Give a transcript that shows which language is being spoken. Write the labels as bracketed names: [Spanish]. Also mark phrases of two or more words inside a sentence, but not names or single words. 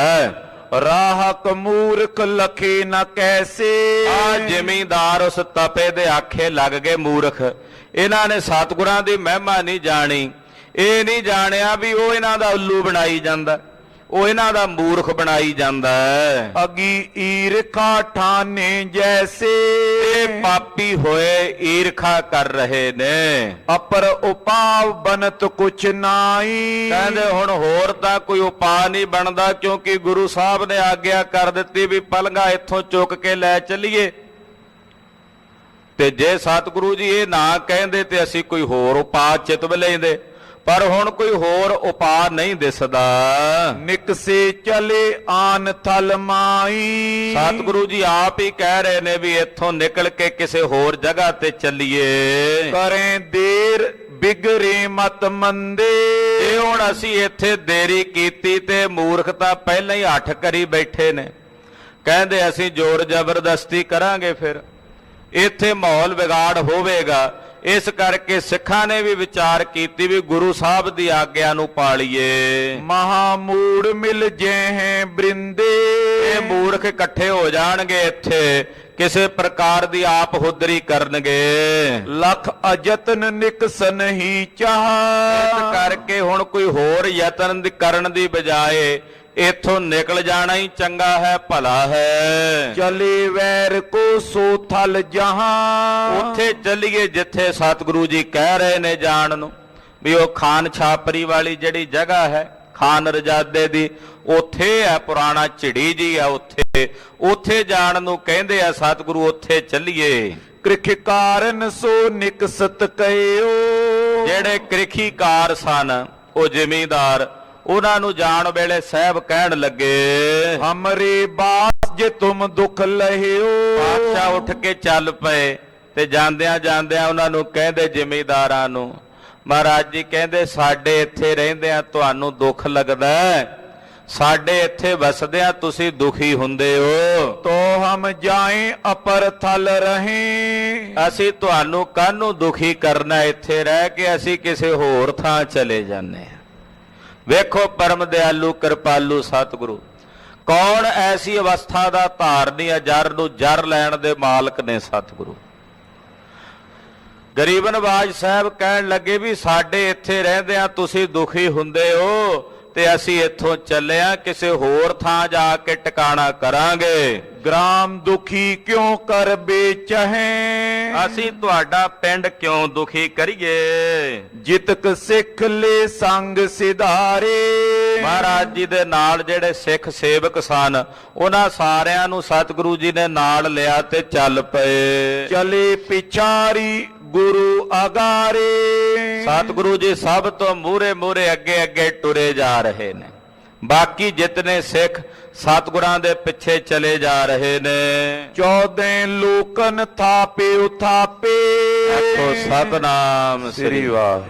[Braj] ਰਾਹਕ ਮੂਰਖ ਲਖੇ ਨਾ ਕੈਸੇ। [Punjabi] ਆ ਜ਼ਿਮੀਂਦਾਰ ਉਸ ਤਪੇ ਦੇ ਆਖੇ ਲੱਗ ਗਏ ਮੂਰਖ। ਇਹਨਾਂ ਨੇ ਸਤਿਗੁਰਾਂ ਦੀ ਮਹਿਮਾ ਨਹੀਂ ਜਾਣੀ, ਇਹ ਨਹੀਂ ਜਾਣਿਆ ਵੀ ਉਹ ਇਹਨਾਂ ਦਾ ਉੱਲੂ ਬਣਾਈ ਜਾਂਦਾ। ਉਹ ਇਹਨਾਂ ਦਾ ਮੂਰਖ ਬਣਾਈ ਜਾਂਦਾ ਹੈ। [Braj] अगी ईरखा ठाने जैसे [Punjabi] ਇਹ ਪਾਪੀ ਹੋਏ ਈਰਖਾ ਕਰ ਰਹੇ ਨੇ। [Braj] अपर उपाव बनत कुछ नाई। [Punjabi] ਕਹਿੰਦੇ ਹੁਣ ਹੋਰ ਤਾਂ ਕੋਈ ਉਪਾਅ ਨਹੀਂ ਬਣਦਾ, ਕਿਉਂਕਿ ਗੁਰੂ ਸਾਹਿਬ ਨੇ ਆਗਿਆ ਕਰ ਦਿੱਤੀ ਵੀ ਪਲੰਘਾ ਇੱਥੋਂ ਚੁੱਕ ਕੇ ਲੈ ਚੱਲੀਏ। ਤੇ ਜੇ ਸਤਿਗੁਰੂ ਜੀ ਇਹ ਨਾ ਕਹਿੰਦੇ ਤੇ ਅਸੀਂ ਕੋਈ ਹੋਰ ਉਪਾਅ ਚਿਤਵ ਲੈਂਦੇ, ਪਰ ਹੁਣ ਕੋਈ ਹੋਰ ਉਪਾਅ ਨਹੀਂ ਦਿਸਦਾ। [Braj] निकसे चले आन थल माई। [Punjabi] ਸਤਿਗੁਰੂ ਜੀ ਆਪ ਹੀ ਕਹਿ ਰਹੇ ਨੇ ਵੀ ਇੱਥੋਂ ਨਿਕਲ ਕੇ ਕਿਸੇ ਹੋਰ ਜਗ੍ਹਾ ਤੇ ਚੱਲੀਏ। [Braj] करें देर बिगड़े मत मंदे। [Punjabi] ਇਹ ਹੁਣ ਅਸੀਂ ਇੱਥੇ ਦੇਰੀ ਕੀਤੀ ਤੇ ਮੂਰਖਤਾ ਪਹਿਲਾਂ ਹੀ ਹੱਠ ਕਰੀ ਬੈਠੇ ਨੇ। ਕਹਿੰਦੇ ਅਸੀਂ ਜ਼ੋਰ ਜ਼ਬਰਦਸਤੀ ਕਰਾਂਗੇ, ਫਿਰ ਇੱਥੇ ਮਾਹੌਲ ਵਿਗਾੜ ਹੋਵੇਗਾ। ਇਸ ਕਰਕੇ ਸਿੱਖਾਂ ਨੇ ਵੀ ਵਿਚਾਰ ਕੀਤੀ ਵੀ ਗੁਰੂ ਸਾਹਿਬ ਦੀ ਆਗਿਆ ਨੂੰ ਪਾਲੀਏ। [Braj] महामूड मिल जे हैं बृंदे। [Punjabi] ਇਹ ਮੂਰਖ ਇਕੱਠੇ ਹੋ ਜਾਣਗੇ, ਇੱਥੇ ਕਿਸੇ ਪ੍ਰਕਾਰ ਦੀ ਆਪ ਹੁਦਰੀ ਕਰਨਗੇ। [Braj] लख अजतन निकसन ही चाह। [Punjabi] ਇਸ ਕਰਕੇ ਹੁਣ ਕੋਈ ਹੋਰ ਯਤਨ ਕਰਨ ਦੀ ਬਜਾਏ ਇੱਥੋਂ ਨਿਕਲ ਜਾਣਾ ਹੀ ਚੰਗਾ ਹੈ, ਭਲਾ ਹੈ। [Braj] चले वैर को सो थल जहां। [Punjabi] ਉੱਥੇ ਚੱਲੀਏ ਜਿੱਥੇ ਸਤਿਗੁਰੂ ਜੀ ਕਹਿ ਰਹੇ ਨੇ ਜਾਣ ਨੂੰ, ਵੀ ਉਹ ਖਾਨ ਛਾਪਰੀ ਵਾਲੀ ਜਿਹੜੀ ਜਗ੍ਹਾ ਹੈ ਖਾਨ ਰਜਾਦੇ ਦੀ, ਉੱਥੇ ਹੈ ਪੁਰਾਣਾ ਝਿੜੀ ਜੀ ਆ, ਉੱਥੇ ਜਾਣ ਨੂੰ ਕਹਿੰਦੇ ਆ ਸਤਿਗੁਰੂ, ਉੱਥੇ ਚੱਲੀਏ। [Braj] कृख कारण सो निकसत कयो। [Punjabi] ਜਿਹੜੇ ਕ੍ਰਿਖੀਕਾਰ ਸਨ ਉਹ ਜ਼ਿਮੀਂਦਾਰ, ਉਹਨਾਂ ਨੂੰ ਜਾਣ ਵੇਲੇ ਸਾਹਿਬ ਕਹਿਣ ਲੱਗੇ, [Braj] हमरे बास जे तुम दुख लहियो। [Punjabi] ਬਾਦਸ਼ਾਹ ਉੱਠ ਕੇ ਚੱਲ ਪਏ ਤੇ ਜਾਂਦਿਆਂ ਜਾਂਦਿਆਂ ਉਹਨਾਂ ਨੂੰ ਕਹਿੰਦੇ ਜ਼ਿਮੀਂਦਾਰਾਂ ਨੂੰ, ਮਹਾਰਾਜ ਜੀ ਕਹਿੰਦੇ ਸਾਡੇ ਇੱਥੇ ਰਹਿੰਦਿਆਂ ਤੁਹਾਨੂੰ ਦੁੱਖ ਲੱਗਦਾ ਹੈ, ਸਾਡੇ ਇੱਥੇ ਵਸਦਿਆਂ ਤੁਸੀਂ ਦੁਖੀ ਹੁੰਦੇ ਹੋ। [Braj] तो हम जाएं अपर थल रहे। [Punjabi] ਅਸੀਂ ਤੁਹਾਨੂੰ ਕਾਹਨੂੰ ਦੁਖੀ ਕਰਨਾ, ਇੱਥੇ ਰਹਿ ਕੇ ਅਸੀਂ ਕਿਸੇ ਹੋਰ ਥਾਂ ਚਲੇ ਜਾਂਦੇ ਹਾਂ। ਵੇਖੋ ਪਰਮ ਦਿਆਲੂ ਕਿਰਪਾਲੂ ਸਤਿਗੁਰੂ ਕੌਣ ਐਸੀ ਅਵਸਥਾ ਦਾ ਧਾਰਨੀ ਹੈ, ਜਰ ਨੂੰ ਜਰ ਲੈਣ ਦੇ ਮਾਲਕ ਨੇ ਸਤਿਗੁਰੂ। ਗਰੀਬ ਨਵਾਜ ਸਾਹਿਬ ਕਹਿਣ ਲੱਗੇ ਵੀ ਸਾਡੇ ਇੱਥੇ ਰਹਿੰਦਿਆਂ ਤੁਸੀਂ ਦੁਖੀ ਹੁੰਦੇ ਹੋ ਤੇ ਅਸੀਂ ਇੱਥੋਂ ਚੱਲਿਆ ਕਿਸੇ ਹੋਰ ਥਾਂ ਜਾ ਕੇ ਟਿਕਾਣਾ ਕਰਾਂਗੇ। [Braj] ग्राम दुखी क्यों कर बेचहें। [Punjabi] ਅਸੀਂ ਤੁਹਾਡਾ ਪਿੰਡ ਕਿਉਂ ਦੁਖੀ ਕਰੀਏ। [Braj] जितक सिख ले संग सिधारे। [Punjabi] ਮਹਾਰਾਜ ਜੀ ਦੇ ਨਾਲ ਜਿਹੜੇ ਸਿੱਖ ਸੇਵਕ ਸਨ ਉਹਨਾਂ ਸਾਰਿਆਂ ਨੂੰ ਸਤਿਗੁਰੂ ਜੀ ਨੇ ਨਾਲ ਲਿਆ ਤੇ ਚੱਲ ਪਏ। [Braj] चले पिछारी गुरु अगारे। [Punjabi] ਸਤਿਗੁਰੂ ਜੀ ਸਭ ਤੋਂ ਮੂਹਰੇ ਮੂਹਰੇ ਅੱਗੇ ਅੱਗੇ ਟੁਰੇ ਜਾ ਰਹੇ ਨੇ, ਬਾਕੀ ਜਿਤਨੇ ਸਿੱਖ ਸਤਿਗੁਰਾਂ ਦੇ ਪਿੱਛੇ ਚਲੇ ਜਾ ਰਹੇ ਨੇ। [Braj] 14 ਲੋਕਨ ਥਾਪੇ ਉਥਾਪੇ। [Punjabi] ਆਖੋ ਸਤਨਾਮ ਸ੍ਰੀ ਵਾਹਿਗੁਰੂ।